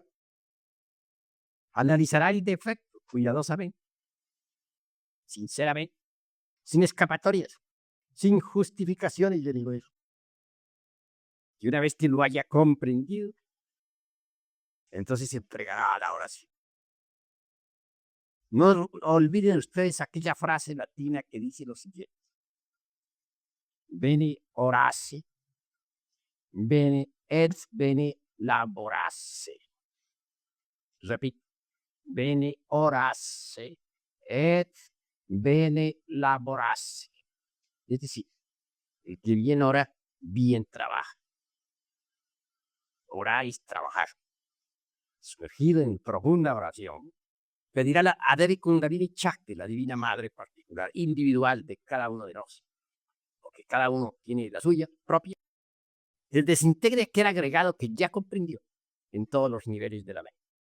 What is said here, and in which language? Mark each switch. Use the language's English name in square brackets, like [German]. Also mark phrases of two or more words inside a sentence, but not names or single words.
[Spanish] Analizará el defecto cuidadosamente, sinceramente, sin escapatorias, sin justificaciones, yo digo eso. Y una vez que lo haya comprendido, entonces se entregará a la oración. No olviden ustedes aquella frase latina que dice lo siguiente: [Latin] bene orace, bene et bene laborace. Repito, bene orace et bene laborace. [Spanish] Es decir, el que bien ora, bien trabaja. Orar es trabajar. Sumergido en profunda oración, pedirá a Devi Kundalini Chakti, la divina madre particular, individual de cada uno de nosotros, porque cada uno tiene la suya propia, el desintegre aquel agregado que ya comprendió en todos los niveles de la mente.